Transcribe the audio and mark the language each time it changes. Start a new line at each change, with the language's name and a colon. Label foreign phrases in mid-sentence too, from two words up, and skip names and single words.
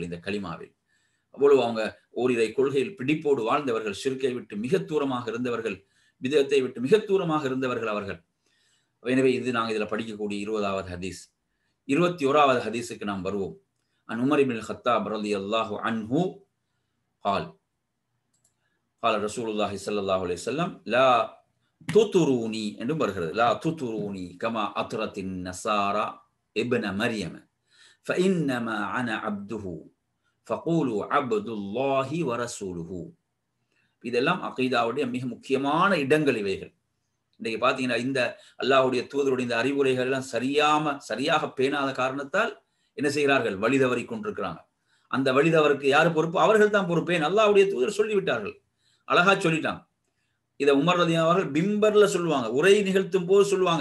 Tamil: இந்த கலிமாவில் அவ்வளவு அவங்க ஓரிரை கொள்கையில் பிடிப்போடு வாழ்ந்தவர்கள், ஷிர்கை விட்டு மிக தூரமாக இருந்தவர்கள், பிதத்தை விட்டு மிக தூரமாக இருந்தவர்கள் அவர்கள். எனவே இது நாங்கள் இதில் படிக்கக்கூடிய 20வது ஹதீஸ். 21வது ஹதீஸுக்கு நாம் வருவோம்.
Arabic: عن عمر ابن الخطاب رضي الله عنه قال قال رسول الله صلى الله عليه وسلم لا تطروني
Tamil: என்றும் வருகிறது.
Arabic: لا تطروني كما أطرت النصارى ابن مريم فإنما أنا عبده فقولوا عبد الله ورسوله.
Tamil: இதெல்லாம் அகீதாவுடைய மிக முக்கியமான இடங்கள் இவைகள். இன்னைக்கு பார்த்தீங்கன்னா இந்த அல்லாஹ்வுடைய தூதருடைய இந்த அறிவுரைகள் எல்லாம் சரியாக பேணாத காரணத்தால் என்ன செய்கிறார்கள்? வழிதவறி கொண்டிருக்கிறாங்க. அந்த வழிதவருக்கு யாரு பொறுப்பு? அவர்கள் தான் பொறுப்பு. அல்லாஹ்வுடைய தூதர் சொல்லிவிட்டார்கள், அழகா சொல்லிட்டாங்க. இதை உமர் ரலியல்லாஹு அவர்கள் பிம்பர்ல சொல்லுவாங்க, உரை நிகழ்த்தும் போது சொல்லுவாங்க.